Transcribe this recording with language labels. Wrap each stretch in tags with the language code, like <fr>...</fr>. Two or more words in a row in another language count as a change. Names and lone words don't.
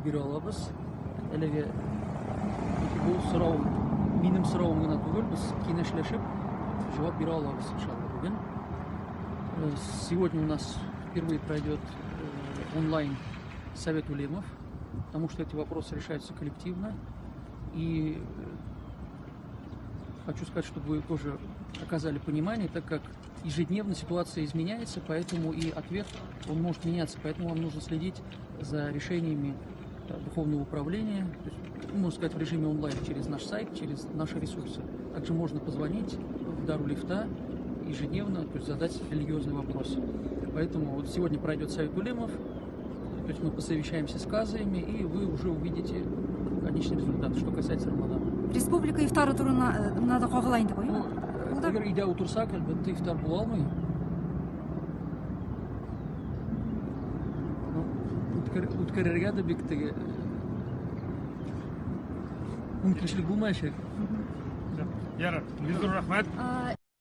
<tt>бере алабыз. Әлеге бул сурау минем сурауым гына түгел, без киңәшләшеп җавап бирә алабыз иншалла бүген.</tt> <ru>Сегодня у нас впервые пройдет онлайн совет улемов, потому что эти вопросы решаются коллективно. И хочу сказать, чтобы вы тоже оказали понимание, так как ежедневно ситуация изменяется, поэтому и ответ он может меняться, поэтому вам нужно следить за решениями Духовного управления, то есть, можно сказать, в режиме онлайн через наш сайт, через наши ресурсы. Также можно позвонить в Дару Лифта ежедневно, то есть задать религиозный вопрос. Поэтому вот сегодня пройдет совет улемов, то есть мы посовещаемся с казаями, и вы уже увидите конечный результат, что касается Рамадана.</ru> <tt>Республика ифтары турына да кагыла инде бу. Эгер өйдә утырсак, әлбәттә ифтар була алмый. Үткәрергә дә бик теге мөмкинчелек булмаячак. Ярар, бик зур рәхмәт.</tt>